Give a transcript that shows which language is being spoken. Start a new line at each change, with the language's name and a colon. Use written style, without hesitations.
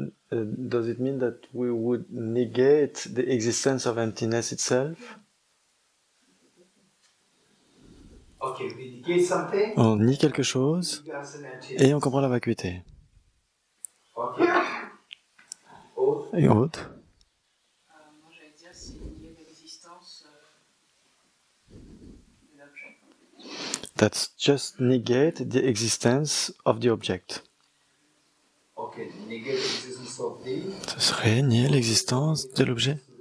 English: Does it mean that we would negate the existence of emptiness itself? Okay, we negate something.
French: On nie quelque chose et on comprend la vacuité.
English: Okay.
French: Et autre? Moi, j'allais dire c'est lié à l'existence de l'objet.
English: That's just negate the existence of the object. Okay, negate the existence of the.
French: Ce serait nier l'existence de l'objet.